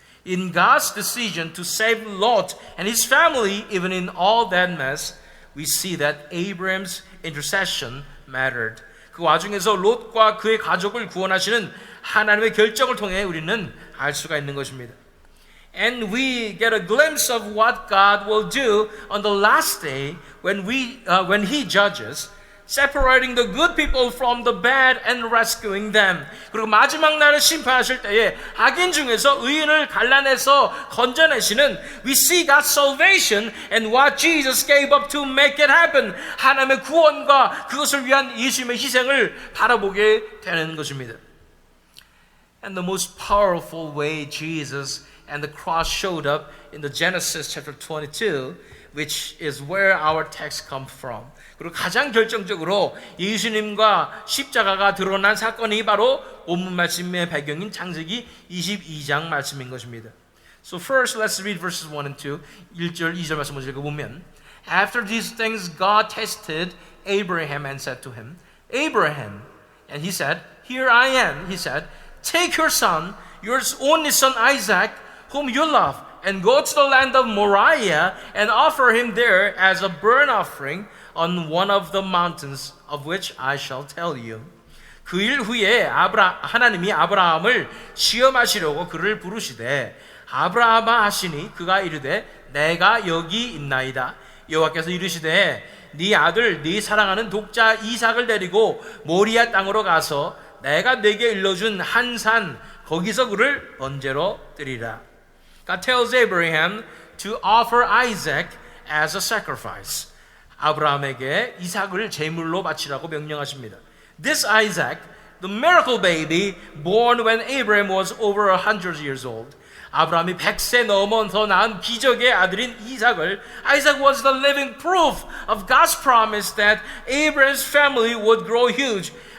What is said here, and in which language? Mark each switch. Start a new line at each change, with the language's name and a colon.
English: In God's decision to save Lot and his family, even in all that mess, we see that Abraham's intercession mattered.
Korean: 그 와중에서 롯과 그의 가족을 구원하시는 하나님의 결정을 통해 우리는 알 수가 있는 것입니다.
English: And we get a glimpse of what God will do on the last day when He judges, separating the good people from the bad and rescuing them.
Korean: 그리고 마지막 날을 심판하실 때에 악인 중에서 의인을 갈라내서 건져내시는
English: we see God's salvation and what Jesus gave up to make it happen.
Korean: 하나님의 구원과 그것을 위한 예수님의 희생을 바라보게 되는 것입니다.
English: And the most powerful way Jesus and the cross showed up in the Genesis chapter 22, which is where our text comes from.
Korean: 그리고 가장 결정적으로 예수님과 십자가가 드러난 사건이 바로 본문 말씀의 배경인 창세기 22장 말씀인 것입니다.
English: So first, let's read verses 1 and 2.
Korean: 1절, 2절 말씀 먼저 읽어보면
English: After these things, God tested Abraham and said to him, Abraham, and he said, Here I am. He said, Take your son, your only son Isaac, whom you love, and go to the land of Moriah and offer him there as a burnt offering on one of the mountains of which I shall tell you.
Korean: 그 일 후에 하나님이 아브라함을 시험하시려고 그를 부르시되 아브라함아 하시니 그가 이르되 내가 여기 있나이다. 여호와께서 이르시되 네 아들 네 사랑하는 독자 이삭을 데리고 모리아 땅으로 가서 내가 네게 일러준 한 산 거기서 그를 번제로 드리라.
English: God tells Abraham to offer Isaac as a sacrifice.
Korean: 아브라함에게 이삭을 제물로 바치라고 명령하십니다.
English: This Isaac, the miracle baby born when Abraham was over 100 years old.
Korean: 아브라함이 100세 넘어서 낳은 기적의 아들인 이삭을
English: Isaac was the living proof of God's promise that Abraham's family would grow huge.